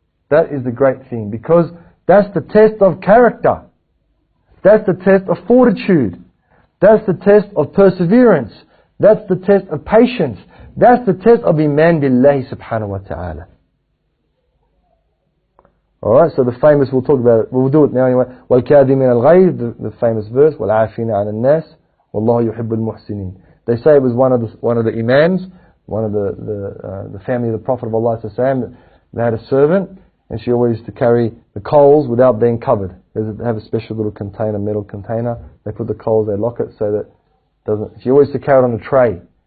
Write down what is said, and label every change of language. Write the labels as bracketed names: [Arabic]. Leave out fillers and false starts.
[English] That is the great thing. Because that's the test of character. That's the test of fortitude. That's the test of perseverance. That's the test of patience. That's the test of iman billahi subhanahu wa ta'ala. Alright, so the famous, we'll talk about it, we'll do it now anyway. [Arabic] وَالْكَاذِمِينَ الْغَيْظِ, [English] the famous verse, [Arabic] وَالْعَافِينَ عَنِ النَّاسِ وَاللَّهُ يُحِبُّ الْمُحْسِنِينَ. [English] They say it was one of the imams, one of the family of the Prophet of Allah, they had a servant, and she always used to carry the coals without being covered. They have a special little container, metal container. They put the coals, they lock it so that it doesn't. She always used to carry it on a tray.